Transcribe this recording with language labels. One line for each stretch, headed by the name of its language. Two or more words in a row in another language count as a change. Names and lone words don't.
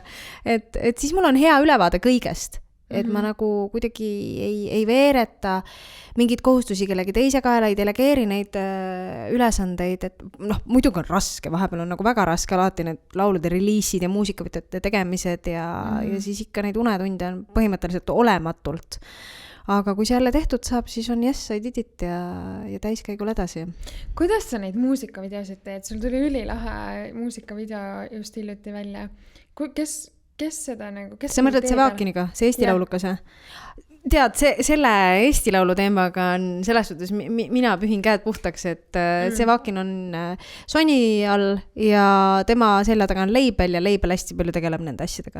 Estonian: Et siis mul on hea ülevaade kõigest. Et ma nagu kuidagi ei veereta mingeid kohustusi kellegi teise kaela, ei delegeeri neid ülesandeid, et muidugi on raske, vahepeal on nagu väga raske alati need laulude reliisid ja muusikavõtete tegemised ja siis ikka neid unetunde on põhimõtteliselt olematult. Aga kui see jälle tehtud saab, siis on
English: yes, I did it
Estonian: ja täiskäigul edasi. Kuidas sa neid muusikavideosid teed? Sul tuli ülilahe muusikavideo just hiljuti välja. Kes seda nagu... Sa mõtled Sevakiniga, see Eesti laulukas? Tead, selle Eesti laulu teemaga on selles suhtes, mina pühin käed puhtaks, et Sevakin on Sony all ja tema selja taga on Leibel ja Leibel hästi palju tegeleb nende asjadega.